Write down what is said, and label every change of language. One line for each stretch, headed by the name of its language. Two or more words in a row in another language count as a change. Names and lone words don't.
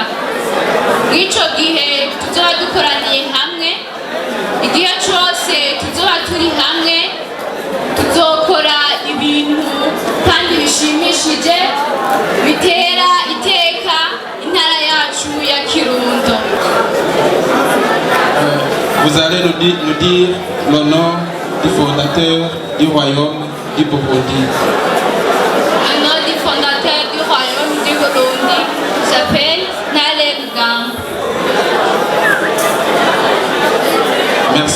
Rundi: Mw'ico gihe tuzoba dukoraniye hamwe, igihe cyose tuzoba turi hamwe tuzokora ibintu kandi bishimishije bitera iteka intara yacu ya Kirundo.
French: Vous allez nous dire le nom du fondateur du royaume du Burundi. Le nom du fondateur du royaume du Burundi s'appelle Nalengam. Merci.